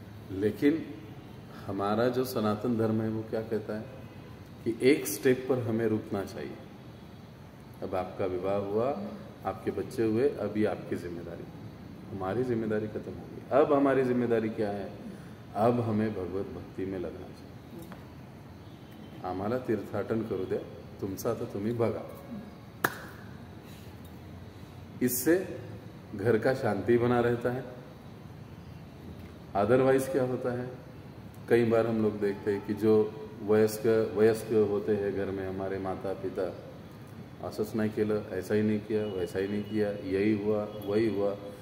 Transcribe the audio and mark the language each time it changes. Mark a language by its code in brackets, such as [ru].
[hi] लेकिन हमारा जो सनातन धर्म है वो क्या कहता है कि एक स्टेप पर हमें रुकना चाहिए। अब आपका विवाह हुआ, आपके बच्चे हुए, अभी आपकी जिम्मेदारी, हमारी जिम्मेदारी खत्म हो गई। अब हमारी जिम्मेदारी क्या है? अब हमें भगवत भक्ति में लगना चाहिए। [mr] आम्हाला तीर्थाटन करू द्या, तुमचा आता तुम्ही बघा। [hi] इससे घर का शांति बना रहता है। अदरवाइज क्या होता है, कई बार हम लोग देखते हैं कि जो वयस्क होते हैं घर में, हमारे माता पिता, [mr] असंच नहीं केलं, [hi] ऐसा ही नहीं किया, वैसा ही नहीं किया, यही हुआ वही हुआ।